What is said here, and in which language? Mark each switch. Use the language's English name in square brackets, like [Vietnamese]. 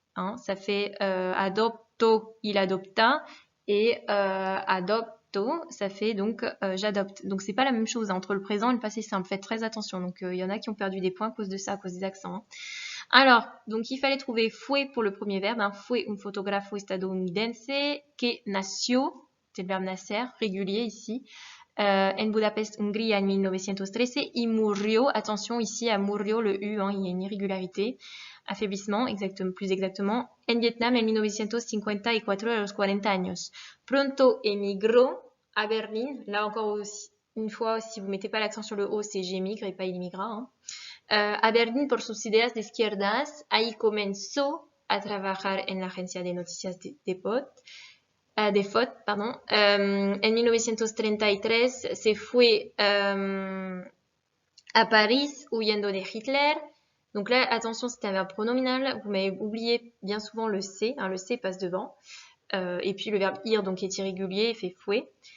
[French] Hein, ça fait adopto, il adopta et adopto. Ça fait donc j'adopte. Donc c'est pas la même chose hein, entre le présent et le passé simple. Faites très attention. Donc il y en a qui ont perdu des points à cause de ça, à cause des accents. Hein. Alors, donc il fallait trouver fue pour le premier verbe. Hein. [Spanish] Fue un fotógrafo estadounidense que nació, [French] c'est le verbe nacer, régulier ici, [Spanish] en Budapest, Hongrie en 1913 y murió. [French] Attention ici à murió, le U, hein, il y a une irrégularité. Affaiblissement, plus exactement, [Spanish] en Vietnam en 1954 a los 40 años. Pronto emigró a Berlín, [French] là encore aussi, une fois, si vous mettez pas l'accent sur le O, c'est j'émigre et pas il immigra. Hein. [Spanish] A Berlín por sus ideas de izquierdas, ahí comenzó a trabajar en la agencia de noticias de FOT, pardon. En 1933 se fue à Paris huyendo de Hitler. [French] Donc là, attention, c'était un verbe pronominal. Vous m'avez oublié bien souvent le C. Hein, le C passe devant. Et puis le verbe ir, donc est irrégulier, fait fue.